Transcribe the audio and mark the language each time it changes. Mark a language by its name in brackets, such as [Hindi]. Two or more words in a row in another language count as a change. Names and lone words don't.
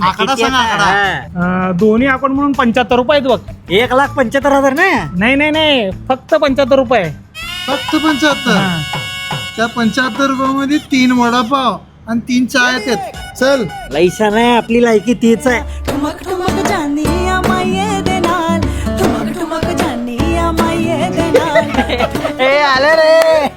[Marathi] आकडा सांग आकडा. दोन्ही अकाउंट म्हणून 75 रुपये आहेत बघ. 1,75,000 नाही नाही नाही फक्त 75 रुपये. फक्त 75. त्या 75 रुपयामध्ये 3 वडापाव आणि 3 चाय आहेत. चल लैसा नाही आपली लायकी तीच आहे. [Punjabi] ਠੁਮਕ ਠੁਮਕ ਜਾਣੀਆਂ ਮਾਏ ਦੇ ਨਾਲ ਠੁਮਕ ਠੁਮਕ ਜਾਣੀਆਂ ਮਾਏ ਦੇ ਨਾਲ [Marathi] ए आले रे.